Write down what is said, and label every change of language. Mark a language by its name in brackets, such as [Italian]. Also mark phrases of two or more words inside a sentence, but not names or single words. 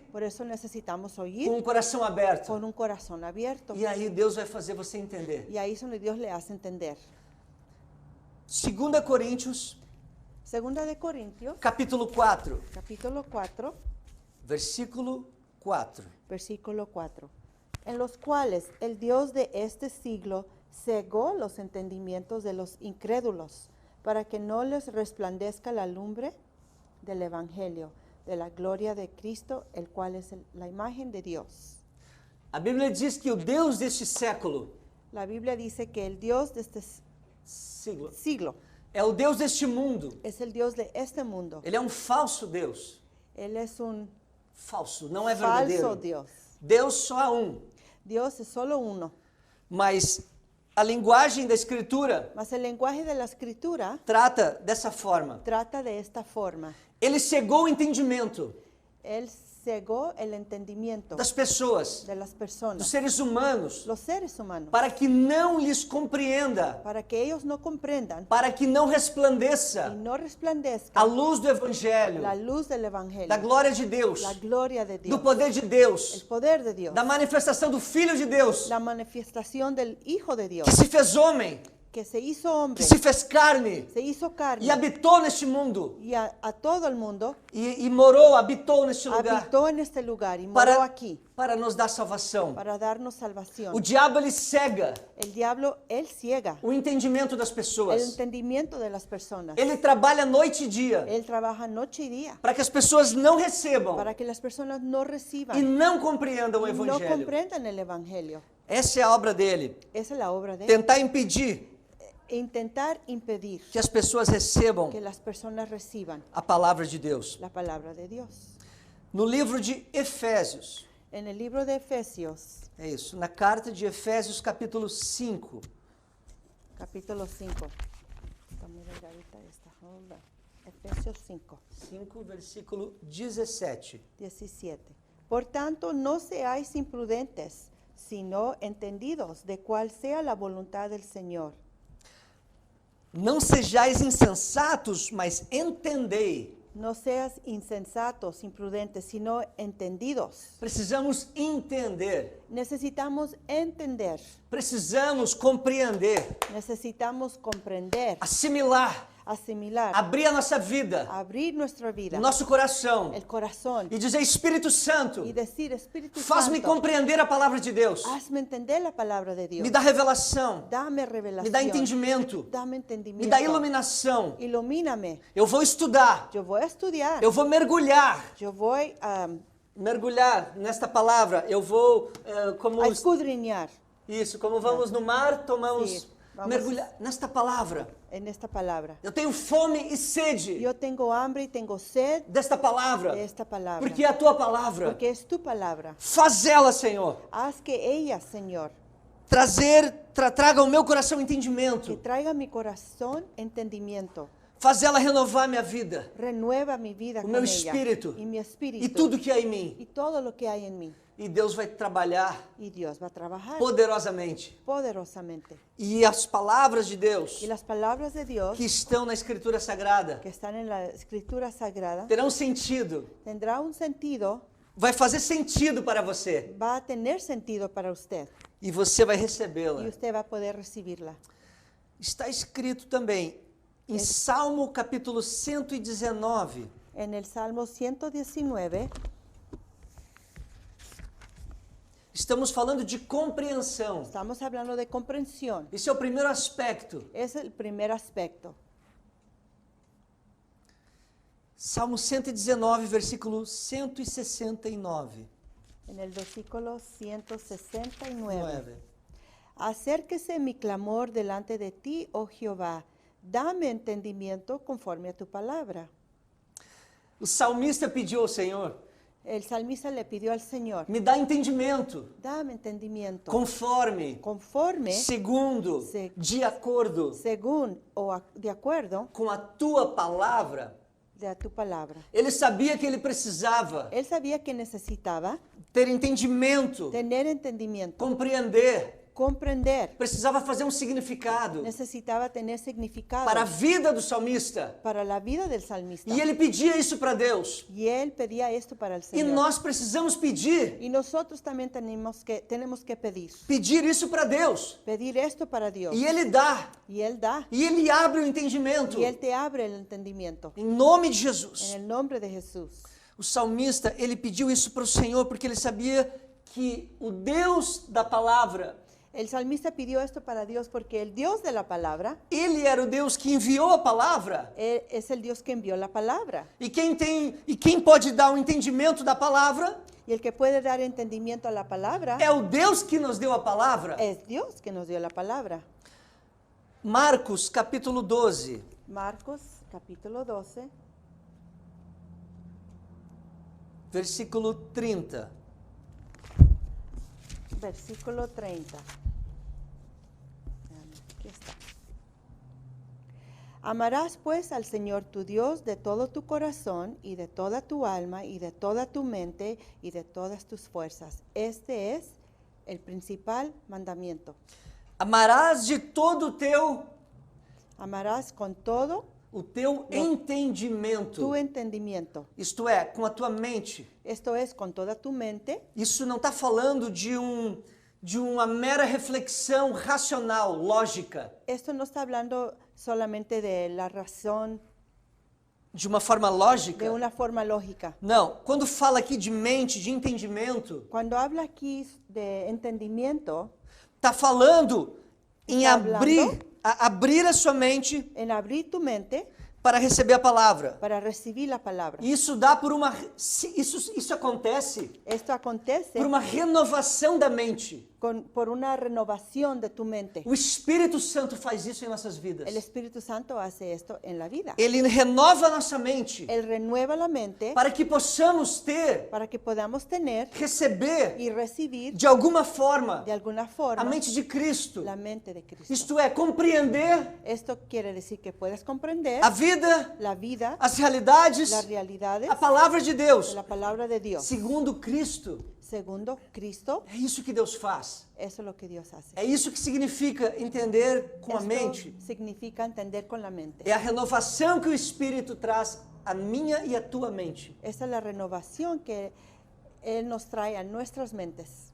[Spanish] Por eso necesitamos [Portuguese] com [Spanish] oír [Portuguese] o coração aberto. [Spanish] con un corazón abierto. [Portuguese] E aí Deus vai fazer você entender. [Spanish] Y ahí es donde Dios le hace entender. [Portuguese] 2 Coríntios, [Spanish] Segunda de Corintios, [Portuguese] capítulo 4, [Spanish] capítulo 4, [Portuguese] versículo 4. [Spanish] versículo 4. En los cuales el Dios de este siglo cegó los entendimientos de los incrédulos, para que no les resplandezca la lumbre del Evangelio, de la gloria de Cristo, el cual es la imagen de Dios. [Portuguese] A Bíblia diz que o Deus deste século [Spanish] La Biblia dice que el Dios de este siglo. [Portuguese] É o Deus deste mundo. [Spanish] Es el Dios de este mundo. [Portuguese] Ele é um falso Deus. [Spanish] Él es un [Portuguese] Falso, não é [Spanish] falso [Portuguese] verdadeiro. [Spanish] Dios. [Portuguese] Deus só há um. [Spanish] Dios es solo uno. [Portuguese] Mas a linguagem da Escritura [Spanish] Mas el lenguaje de la escritura [Portuguese] trata dessa forma. [Spanish] trata de esta forma. [Portuguese] Ele cegou o entendimento [Spanish] Él cegó el entendimiento [Portuguese] das pessoas, [Spanish] de las [Portuguese] dos [Spanish] personas, [Portuguese] seres humanos, [Spanish] los seres humanos, [Portuguese] para que não lhes compreenda, [Spanish] para que ellos no comprendan [Portuguese] para que não [Spanish] y [Portuguese] resplandeça [Spanish] no resplandezca [Portuguese] a luz do Evangelho, [Spanish] la luz del Evangelio, [Portuguese] da glória de Deus, [Spanish] la gloria de [Portuguese] do [Spanish] Dios, [Portuguese] poder de [Spanish] el [Portuguese] Deus, [Spanish] poder de Dios, [Portuguese] da manifestação do Filho de Deus, [Spanish] la manifestación del Hijo de Dios, [Portuguese] que se fez homem, [Spanish] que se hizo hombre, [Portuguese] que se fez carne [Spanish] se hizo carne [Portuguese] e habitou neste mundo [Spanish] y a todo el mundo [Portuguese] e morou, habitou neste lugar [Spanish] habitó en este lugar y moró aquí [Portuguese] para nos dar salvação. [Spanish] para darnos salvación. [Portuguese] O diabo ele cega [Spanish] El diablo, él ciega [Portuguese] o entendimento das [Spanish] el [Portuguese] pessoas. [Spanish] entendimiento de las personas. [Portuguese] Ele trabalha noite e dia [Spanish] Él trabaja noche y día [Portuguese] para que as pessoas não recebam [Spanish] para que las personas no [Portuguese] e [Spanish] reciban, [Portuguese] não compreendam o [Spanish] no [Portuguese] Evangelho. [Spanish] comprendan el Evangelio. [Portuguese] Essa é a obra dele. [Spanish] Esa es la obra de él. [Portuguese] Tentar impedir [Spanish] Intentar impedir [Portuguese] que as pessoas recebam [Spanish] que las personas reciban [Portuguese] a palavra de Deus. [Spanish] la palabra de Dios. [Portuguese] No livro de Efésios, [Spanish] En el libro de Efesios, [Portuguese] é isso, na carta de Efésios capítulo 5, [Spanish] capítulo 5. Estamos leyendo ahorita esta obra. Efesios 5. [Portuguese] 5, versículo 17. [Spanish] 17. Por tanto, no seáis imprudentes, sino entendidos de cuál sea la voluntad del Señor. [Portuguese] Não sejais insensatos, mas entendei. [Spanish] No seas insensatos, imprudentes, sino entendidos. [Portuguese] Precisamos entender, [Spanish] Necesitamos entender, [Portuguese] precisamos compreender, [Spanish] necesitamos comprender, [Portuguese] assimilar, [Spanish] asimilar, [Portuguese] abrir a nossa vida, [Spanish] abrir nuestra vida, [Portuguese] nosso coração [Spanish] el corazón [Portuguese] e dizer: Espírito Santo, [Spanish] y decir, Espíritu [Portuguese] faz-me [Spanish] Santo, [Portuguese] compreender a palavra de Deus, [Spanish] hazme entender la palabra de Dios. [Portuguese] me dá revelação, [Spanish] Dame me revelación, [Portuguese] dá entendimento, [Spanish] dame me entendimiento, [Portuguese] dá iluminação. [Spanish] ilumíname. [Portuguese] Eu vou estudar, [Spanish] Yo voy a estudiar, [Portuguese] eu vou mergulhar, [Spanish] yo voy [Portuguese] mergulhar nesta palavra. Eu vou como [Spanish] a escudriñar [Portuguese] isso, como vamos no mar, tomamos Sim, vamos- mergulhar nesta palavra. [Spanish] en esta palabra. [Portuguese] Eu tenho fome e sede [Spanish] Yo tengo hambre y tengo sed [Portuguese] desta palavra, [Spanish] de esta palabra, [Portuguese] porque é a tua palavra. [Spanish] porque es tu palabra. [Portuguese] Faz ela, Senhor, [Spanish] Haz que ella, Señor, [Portuguese] traga ao meu coração [Spanish] que [Portuguese] entendimento. [Spanish] traiga a mi corazón entendimiento. [Portuguese] Faz ela renovar minha vida, [Spanish] Renueva mi vida [Portuguese] o [Spanish] con [Portuguese] meu [Spanish] ella [Portuguese] espírito [Spanish] y mi espíritu [Portuguese] e tudo que há em mim. [Spanish] y todo lo que hay en mí. [Portuguese] E Deus vai trabalhar [Spanish] Y Dios va a trabajar [Portuguese] poderosamente. [Spanish] poderosamente. [Portuguese] E as palavras de Deus [Spanish] Y las palabras de Dios [Portuguese] que estão na Escritura Sagrada [Spanish] que están en la Escritura Sagrada [Portuguese] terão sentido, [Spanish] tendrá un sentido, [Portuguese] vai fazer sentido para você [Spanish] va a tener sentido para usted [Portuguese] e você vai [Spanish] y [Portuguese] recebê-la. [Spanish] usted va a poder recibirla. [Portuguese] Está escrito também em Salmo capítulo 119, [Spanish] En el Salmo 119 [Portuguese] estamos falando de compreensão. [Spanish] estamos hablando de comprensión. [Portuguese] Esse é o primeiro aspecto. [Spanish] Es el primer aspecto. [Portuguese] Salmo 119, versículo 169. [Spanish] En el versículo 169. 9. Acérquese mi clamor delante de ti, oh Jehová. Dame entendimiento conforme a tu palabra. [Portuguese] O salmista pediu ao Senhor: [Spanish] El salmista le pidió al Señor, [Portuguese] me dá entendimento, [Spanish] dame entendimiento [Portuguese] conforme, [Spanish] conforme, [Portuguese] segundo, [Spanish] Se- [Portuguese] de acordo [Spanish] según o de acuerdo [Portuguese] com a tua palavra. [Spanish] de tu palabra. [Portuguese] Ele sabia que ele precisava [Spanish] Él sabía que necesitaba [Portuguese] ter entendimento, [Spanish] tener entendimiento, [Portuguese] compreender, [Spanish] comprender, [Portuguese] precisava fazer um significado [Spanish] necesitaba tener significado [Portuguese] para a vida do salmista. [Spanish] para la vida del salmista. [Portuguese] E ele pedia isso para Deus. [Spanish] Y él pedía esto para el [Portuguese] E [Spanish] Señor. [Portuguese] nós precisamos pedir [Spanish] Y nosotros también tenemos que [Portuguese] pedir isso para Deus. [Spanish] pedir esto para Dios. [Portuguese] E Ele dá. [Spanish] Y Él da. [Portuguese] E Ele abre o entendimento. [Spanish] Y Él te abre el entendimiento. [Portuguese] Em nome de [Spanish] En [Portuguese] Jesus. [Spanish] el nombre de Jesús. [Portuguese] O salmista, ele pediu isso para o Senhor porque ele sabia que o Deus da palavra, [Spanish] El salmista pidió esto para Dios porque el Dios de la palabra [Portuguese] Ele era o Deus que enviou a palavra. [Spanish] es el Dios que envió la palabra. [Portuguese] E quem pode dar o entendimento da palavra [Spanish] Y el que puede dar entendimiento a la palabra [Portuguese] é o Deus que nos deu a palavra. [Spanish] es Dios que nos dio la palabra. [Portuguese] Marcos, capítulo 12. [Spanish] Marcos, capítulo 12, [Portuguese] Versículo 30. [Spanish] versículo 30. Aquí está. Amarás pues al Señor tu Dios de todo tu corazón y de toda tu alma y de toda tu mente y de todas tus fuerzas. Este es el principal mandamiento. [Portuguese] Amarás de todo [Spanish] Amarás con todo [Portuguese] o teu entendimento. [Spanish] tu entendimiento. [Portuguese] Isto é, com a tua mente. [Spanish] Esto es con toda tu mente. [Portuguese] Isso não está falando de uma mera reflexão racional, lógica, [Spanish] Esto no está hablando solamente de la razón, [Portuguese] de uma forma lógica. [Spanish] de una forma lógica. [Portuguese] Não, quando fala aqui de mente, de entendimento, [Spanish] Cuando habla aquí de entendimiento, [Portuguese] está falando em [Spanish] Tá [Portuguese] abrir a sua mente [Spanish] en abrir tu mente [Portuguese] para receber a palavra. [Spanish] para recibir la palabra. [Portuguese] Isso dá por uma isso acontece [Spanish] Esto acontece [Portuguese] por uma renovação da mente. [Spanish] por una renovación de tu mente. [Portuguese] O Espírito Santo faz isso em nossas vidas. [Spanish] El Espíritu Santo hace esto en la vida. [Portuguese] Ele renova a nossa mente [Spanish] Él renueva la mente [Portuguese] para que possamos ter, [Spanish] para que podamos tener [Portuguese] receber [Spanish] y recibir [Portuguese] de alguma forma [Spanish] de alguna [Portuguese] a [Spanish] forma [Portuguese] mente de Cristo. [Spanish] la mente de Cristo. [Portuguese] Isto é, compreender [Spanish] Esto quiere decir que puedes comprender [Portuguese] a vida, [Spanish] la vida, [Portuguese] as realidades, [Spanish] las realidades [Portuguese] a palavra de [Spanish] de [Portuguese] Deus, [Spanish] la palabra de Dios. [Portuguese] segundo Cristo. [Spanish] Segundo Cristo, [Portuguese] É isso que Deus faz. [Spanish] eso es lo que Dios hace. [Portuguese] É isso que significa entender com a [Spanish] Esto [Portuguese] mente. [Spanish] significa entender con la mente. [Portuguese] É a renovação que o Espírito traz à minha e à tua mente. [Spanish] Esa es la renovación que Él nos trae a nuestras mentes.